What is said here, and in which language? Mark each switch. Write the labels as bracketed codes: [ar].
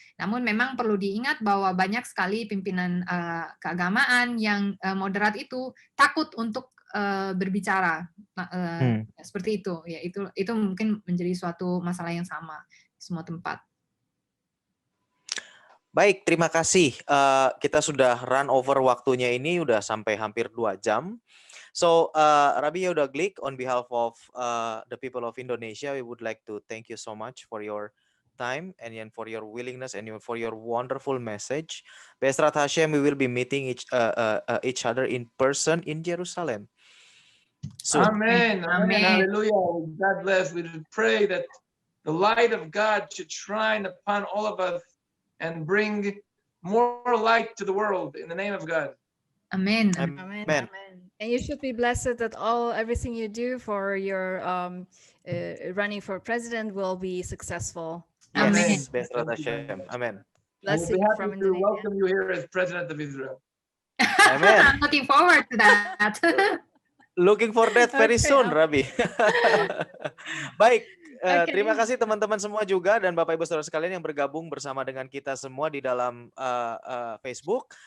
[id] Namun memang perlu diingat bahwa banyak sekali pimpinan keagamaan yang moderat itu takut untuk berbicara, seperti itu. Ya, itu mungkin menjadi suatu masalah yang sama di semua tempat. Baik, terima kasih. Kita sudah [en] run over [id] waktunya ini, udah sampai hampir 2 jam. [en] So, Rabbi Yehuda Glick, on behalf of the people of Indonesia, we would like to thank you so much for your time and for your willingness and for your wonderful message. [he] Be'ezrat Hashem, [en] we will be meeting each other in person in Jerusalem soon. Amen. Amen. Hallelujah. God bless. We pray that the light of God should shine upon all of us and bring more light to the world in the name of God. Amen. Amen. Amen. And you should be blessed that everything you do for your running for president will be successful. Yes. [he] Be'ezrat Hashem. [en] Amen. Blessing from Indonesia. Indonesia. Welcome you here as president of Israel. Amen. I'm looking forward to that. Looking for that very soon, Rabbi. [id] Baik. [en] Okay. [id] Terima kasih teman-teman semua juga dan Bapak Ibu Saudara sekalian yang bergabung bersama dengan kita semua di dalam Facebook.